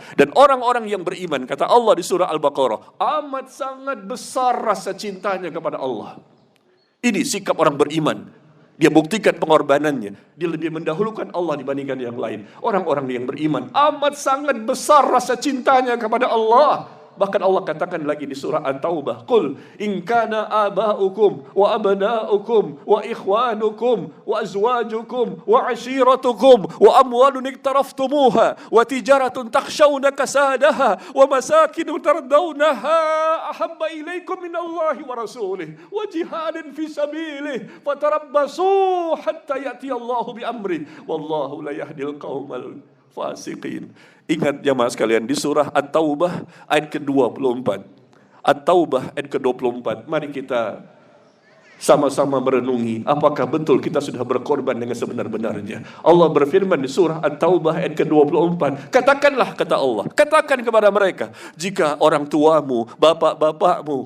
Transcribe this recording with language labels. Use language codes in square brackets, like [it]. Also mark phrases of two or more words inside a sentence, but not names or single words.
[id] Dan orang-orang yang beriman, kata Allah di surah Al-Baqarah, amat sangat besar rasa cintanya kepada Allah. Ini sikap orang beriman. Dia buktikan pengorbanannya. Dia lebih mendahulukan Allah dibandingkan yang lain. Orang-orang yang beriman amat sangat besar rasa cintanya kepada Allah. Bahkan Allah katakan lagi di surah At-Taubah, [ar] قل إن كان آباؤكم وأبناؤكم وإخوانكم وأزواجكم وعشيرتكم وأموال اقترفتموها وتجارة تخشون كسادها ومساكن ترضونها أحب إليكم من الله ورسوله وجهاد في سبيله فتربصوا حتى يأتي الله بأمر والله لا يهدي القوم الفاسقين. [id] Ingat jamaah sekalian, di surah At-Taubah ayat ke-24. At-Taubah ayat ke-24. Mari kita sama-sama merenungi apakah betul kita sudah berkorban dengan sebenar-benarnya. Allah berfirman di surah At-Taubah ayat ke-24, katakanlah, kata Allah, katakan kepada mereka, jika orang tuamu, bapak-bapakmu,